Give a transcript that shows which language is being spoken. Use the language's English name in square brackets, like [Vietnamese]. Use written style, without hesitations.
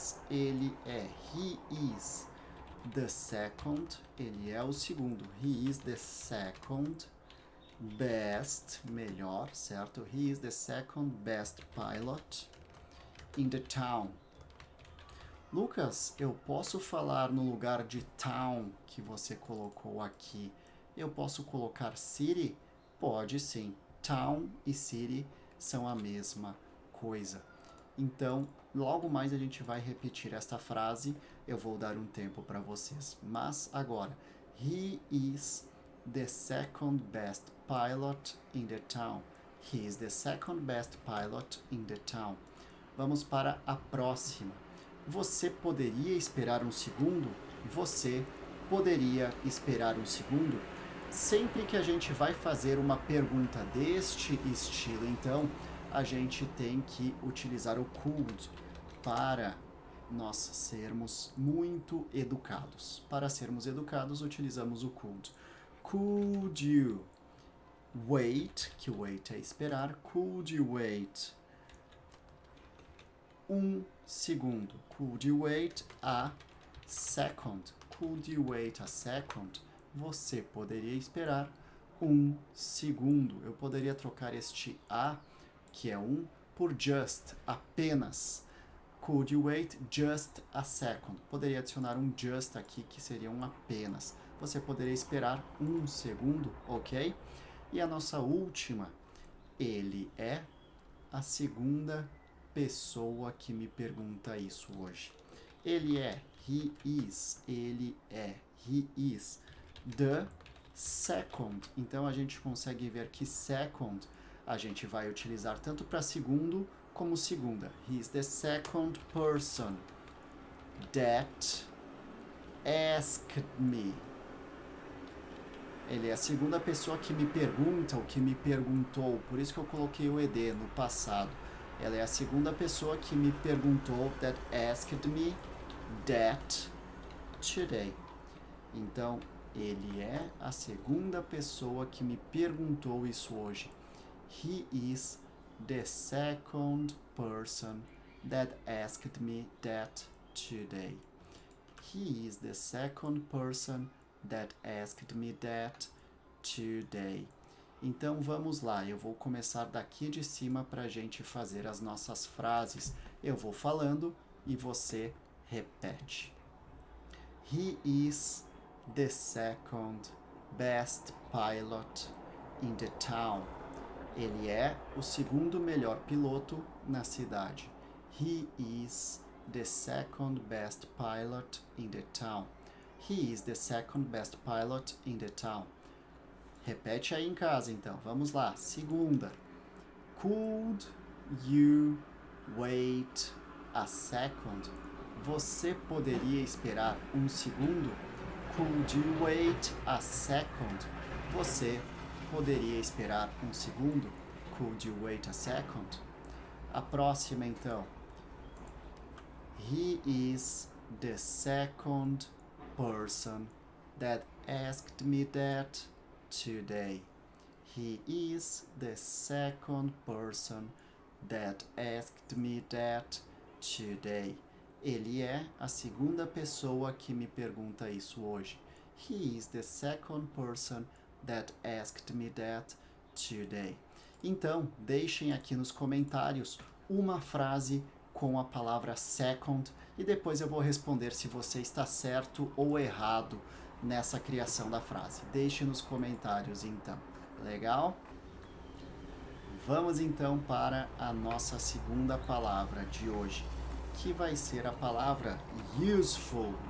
[English] Ele is the second, [Portuguese] ele é o segundo. [English] He is the second best, [Portuguese] melhor, certo? [English] He is the second best pilot in the town. [Portuguese] Lucas, eu posso falar no lugar de town que você colocou aqui, eu posso colocar city? Pode sim. Town e city são a mesma coisa. Então, logo mais a gente vai repetir esta frase, eu vou dar um tempo para vocês. Mas agora, [English] he is the second best pilot in the town. He is the second best pilot in the town. [Portuguese] Vamos para a próxima. Você poderia esperar um segundo? Você poderia esperar um segundo? Sempre que a gente vai fazer uma pergunta deste estilo, então, a gente tem que utilizar o could para nós sermos muito educados. Para sermos educados, utilizamos o could. [English] Could you wait, [Portuguese] que wait é esperar, [English] could you wait [Portuguese] um segundo? [English] Could you wait a second? Could you wait a second? [Portuguese] Você poderia esperar um segundo. Eu poderia trocar este a, que é um, por just, apenas. [English] Could you wait just a second? [Portuguese] Poderia adicionar um just aqui, que seria um apenas. Você poderia esperar um segundo, ok? E a nossa última, ele é a segunda pessoa que me pergunta isso hoje. Ele é, [English] he is, [Portuguese] ele é, [English] he is, the second. [Portuguese] Então a gente consegue ver que second a gente vai utilizar tanto para segundo como segunda. [English] He is the second person that asked me. [Portuguese] Ele é a segunda pessoa que me pergunta ou que me perguntou. Por isso que eu coloquei o ed no passado. Ela é a segunda pessoa que me perguntou, [English] that asked me that today. [Portuguese] Então, ele é a segunda pessoa que me perguntou isso hoje. [English] He is the second person that asked me that today. He is the second person that asked me that today. [Portuguese] Então vamos lá, eu vou começar daqui de cima para a gente fazer as nossas frases. Eu vou falando e você repete. [English] He is the second best pilot in the town. [Portuguese] Ele é o segundo melhor piloto na cidade. [English] He is the second best pilot in the town. He is the second best pilot in the town. [Portuguese] Repete aí em casa, então. Vamos lá. Segunda. [English] Could you wait a second? [Portuguese] Você poderia esperar um segundo? [English] Could you wait a second? [Portuguese] Você poderia esperar um segundo? [English] Could you wait a second? [Portuguese] A próxima, então. [English] He is the second person that asked me that today. He is the second person that asked me that today. [Portuguese] Ele é a segunda pessoa que me pergunta isso hoje. [English] He is the second person that asked me that today. [Portuguese] Então, deixem aqui nos comentários uma frase com a palavra second e depois eu vou responder se você está certo ou errado nessa criação da frase. Deixe nos comentários então. Legal? Vamos então para a nossa segunda palavra de hoje, que vai ser a palavra useful.